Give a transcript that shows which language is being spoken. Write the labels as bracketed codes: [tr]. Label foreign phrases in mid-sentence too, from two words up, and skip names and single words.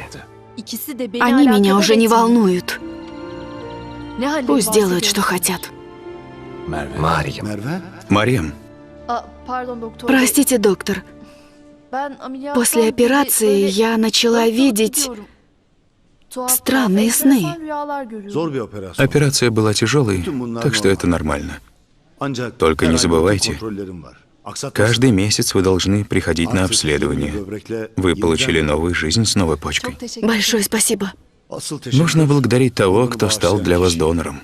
[ru] Они меня уже не волнуют. Пусть делают, что хотят. Марьям. Марьям, Простите, доктор. После операции я начала видеть странные сны. [tr] Zor bir operasyon. [ru] операция была тяжелой, так что это нормально. Только не забывайте, Каждый месяц вы должны приходить на обследование. Вы получили новую жизнь с новой почкой. Большое спасибо. Нужно благодарить того, кто стал для вас донором.